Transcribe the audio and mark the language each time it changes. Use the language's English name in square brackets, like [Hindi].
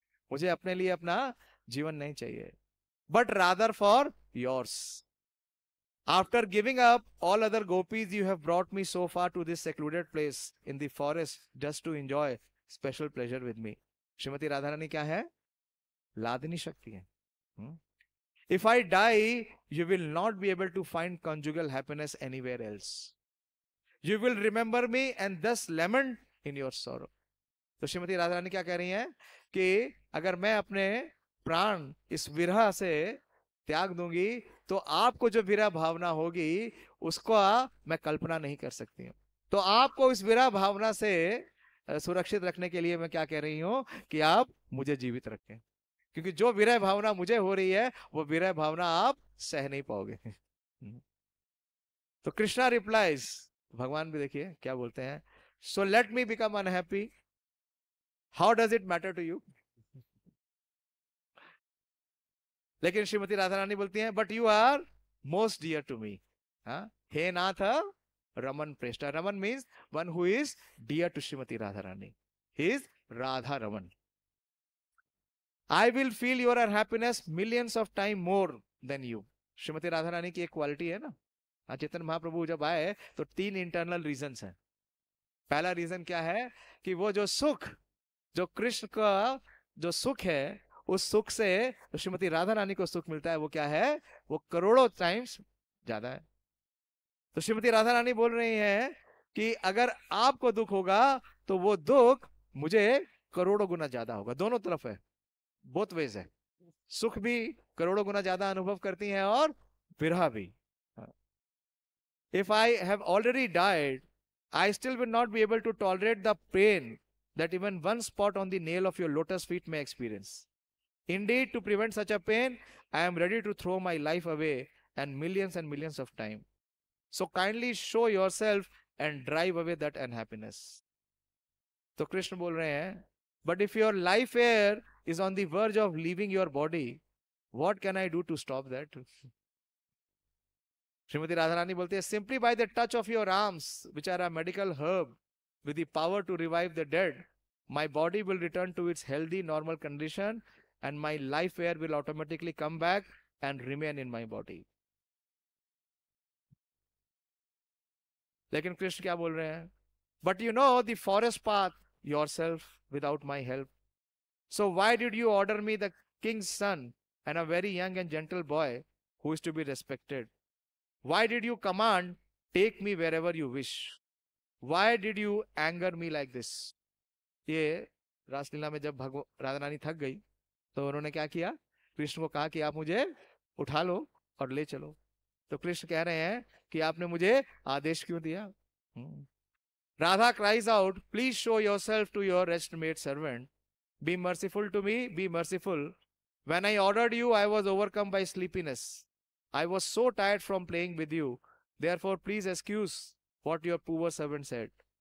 [Hindi] मुझे अपने लिए अपना जीवन नहीं चाहिए, [English] But rather for yours. After giving up all other gopis you have brought me so far to this secluded place in the forest just to enjoy special pleasure with me. [Hindi] Shrimati Radha Rani क्या है? लादनी शक्ति है. [English] If I die, you will not be able to find conjugal happiness anywhere else. You will remember me and thus lament in your sorrow. [Hindi] तो श्रीमती राधा रानी क्या कह रही हैं कि अगर मैं अपने प्राण इस विरह से त्याग दूंगी तो आपको जो विरह भावना होगी उसको मैं कल्पना नहीं कर सकती हूँ. तो आपको इस विरह भावना से सुरक्षित रखने के लिए मैं क्या कह रही हूँ कि आप मुझे जीवित रखें, क्योंकि जो विरह भावना मुझे हो रही है वो विरह भावना आप सह नहीं पाओगे. [English] तो कृष्णा रिप्लाइज, [Hindi] भगवान भी देखिए क्या बोलते हैं, [English] So let me become unhappy, how does it matter to you. [Hindi] लेकिन श्रीमती राधा रानी बोलती हैं, [English] But you are most dear to me. [Sanskrit] हे नाथ रमन प्रेष्ठा. [English] रमन means one who is dear to Shrimati Radha Rani. He is Radha Raman. I will feel your happiness millions of times more than you. [Hindi] Shrimati Radha Rani की एक quality है ना. चैतन्य महाप्रभु जब आए तो 3 इंटरनल रीजंस हैं. पहला reason क्या है कि वो जो सुख, जो कृष्ण का जो सुख है, उस सुख से तो श्रीमती राधा रानी को सुख मिलता है, वो क्या है? वो करोड़ों टाइम्स ज्यादा है. तो श्रीमती राधा रानी बोल रही हैं कि अगर आपको दुख होगा तो वो दुख मुझे करोड़ों गुना ज्यादा होगा. दोनों तरफ है, बोथ वेज है. सुख भी करोड़ों गुना ज्यादा अनुभव करती हैं और विरह भी. [English] If I have already died I still will not be able to tolerate the pen that even one spot on the nail of your lotus feet में experience. Indeed to prevent such a pen I am ready to throw my life away and millions of time. So kindly show your self and drive away that unhappiness. [Hindi] तो कृष्ण बोल रहे हैं, [English] but if your life air is on the verge of leaving your body, what can I do to stop that? [Hindi] Shrimati Radha Rani बोलती है, [English] simply by the touch of your arms, which are a medical herb with the power to revive the dead, my body will return to its healthy normal condition and my life air will automatically come back and remain in my body. [Hindi] लेकिन कृष्ण क्या बोल रहे हैं? [English] But you know the forest path yourself without my help. So why did you order me the king's son and a very young and gentle boy who is to be respected? Why did you command, take me wherever you wish? Why did you anger me like this? [Hindi] ये रासलीला में जब राधा रानी थक गई तो उन्होंने क्या किया? कृष्ण को कहा कि आप मुझे उठा लो और ले चलो. तो कृष्ण कह रहे हैं कि आपने मुझे आदेश क्यों दिया? [English] Radha cries out, please show yourself to your rest-made servant. Be merciful to me, be merciful. When I ordered you, I was overcome by sleepiness. I was so tired from playing with you. Therefore, please excuse what your poor servant said.